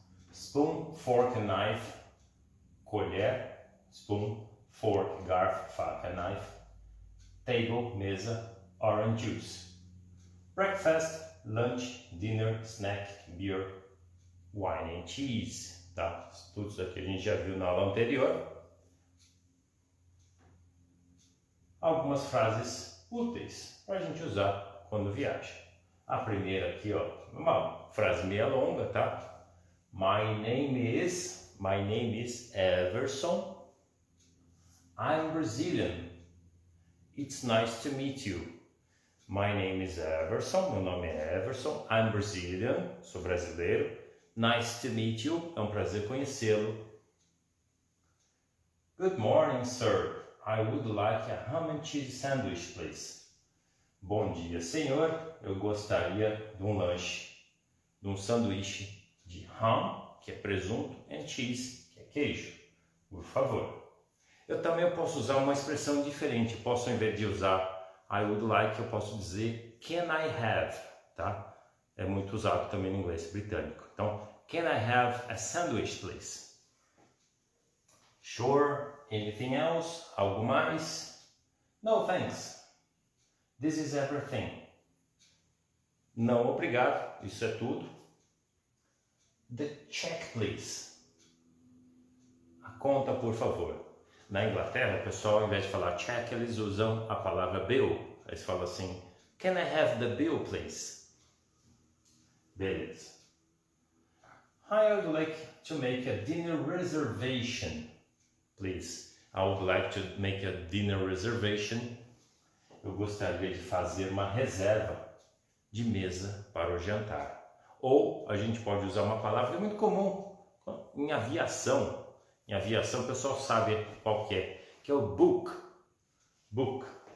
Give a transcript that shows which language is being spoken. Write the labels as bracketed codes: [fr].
[en] Spoon, fork and knife, colher. Spoon, fork, garfo, faca, knife. Table, mesa. Orange juice. Breakfast, lunch, dinner, snack, beer, wine and cheese, tá? [pt] Tudo isso aqui a gente já viu na aula anterior. Algumas frases úteis para a gente usar quando viaja. A primeira aqui, uma frase meia longa, tá? [en] My name is Everson. I'm Brazilian. It's nice to meet you. My name is Everson. [pt] Meu nome é Everson. [en] I'm Brazilian. [pt] Sou brasileiro. [en] Nice to meet you. [pt] É um prazer conhecê-lo. [en] Good morning, sir. I would like a ham and cheese sandwich, please. [pt] Bom dia, senhor. Eu gostaria de um lanche, de um sanduíche de ham, que é presunto, and cheese, que é queijo. Por favor. Eu também posso usar uma expressão diferente. Posso, ao invés de usar [en] I would like, [pt] eu posso dizer [en] can I have, [pt] tá? É muito usado também no inglês britânico. [en] Então, can I have a sandwich, please? Sure. Anything else? [pt] Algo mais? [en] No, thanks. This is everything. [pt] Não, obrigado. Isso é tudo. [en] The check, please. [pt] A conta, por favor. Na Inglaterra, o pessoal, ao invés de falar check, eles usam a palavra bill. Eles falam assim, [en] can I have the bill, please? [pt] Beleza. [en] I would like to make a dinner reservation, please. I would like to make a dinner reservation. [pt] Eu gostaria de fazer uma reserva de mesa para o jantar. Ou a gente pode usar uma palavra que é muito comum em aviação. Em aviação o pessoal sabe qual que é o book. Book.